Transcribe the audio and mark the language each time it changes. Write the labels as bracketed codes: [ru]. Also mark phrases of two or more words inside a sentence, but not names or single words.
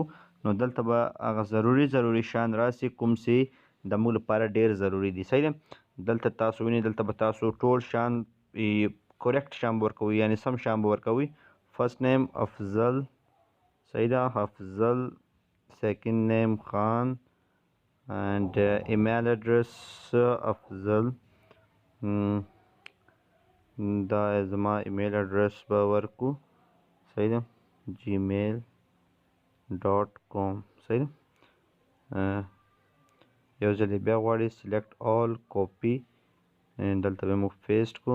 [ps] نو دلته به هغه ضروري شیان راسي کوم چې د موږ لپاره ډیر ضروري دي. صحیح ده. دلته تاسو وینئ دلته به تاسو ټول شیان کریکټ شیان به ورکوئ، یعنې سم شیان به ورکوئ. [en] first name [ps] افضل، صحیح ده، افضل. [en] second name [ps] خان [en] and email address [ps] افضل. دا زما [en] email address [ps] به ورکو. صحیح ده. gmail.com. صحیح ده. یو ځل بیا غواړي [en] select all copy, [ps] دلته به موږ پیسټ کو.